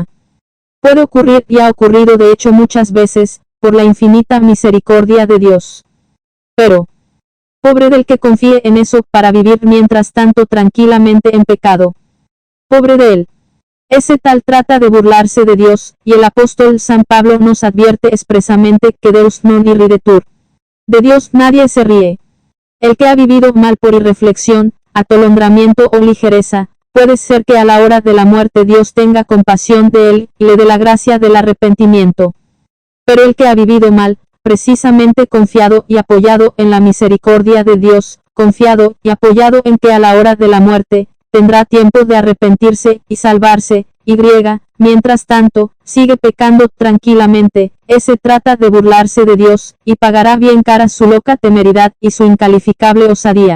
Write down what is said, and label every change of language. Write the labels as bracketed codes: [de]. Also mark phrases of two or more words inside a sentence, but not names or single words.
[es] Puede ocurrir y ha ocurrido de hecho muchas veces, por la infinita misericordia de Dios. Pero, pobre del que confíe en eso para vivir mientras tanto tranquilamente en pecado. Pobre de él. Ese tal trata de burlarse de Dios, y el apóstol San Pablo nos advierte expresamente que [la] Deus non irridetur. [es] De Dios nadie se ríe. El que ha vivido mal por irreflexión, atolondramiento o ligereza, puede ser que a la hora de la muerte Dios tenga compasión de él, y le dé la gracia del arrepentimiento. Pero el que ha vivido mal, precisamente confiado y apoyado en la misericordia de Dios, confiado y apoyado en que a la hora de la muerte, tendrá tiempo de arrepentirse y salvarse, y mientras tanto, sigue pecando tranquilamente, ese trata de burlarse de Dios, y pagará bien cara su loca temeridad y su incalificable osadía.